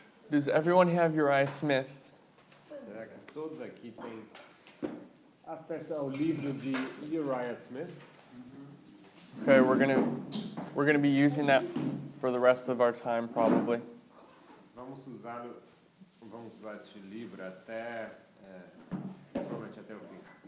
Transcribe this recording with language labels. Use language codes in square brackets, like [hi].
[en] Does everyone have Uriah Smith? [pt] Será que todos aqui têm acesso ao livro de Uriah Smith? [en] Okay, we're gonna be using that for the rest of our time probably. [pt] Vamos usar este livro até provavelmente até o fim.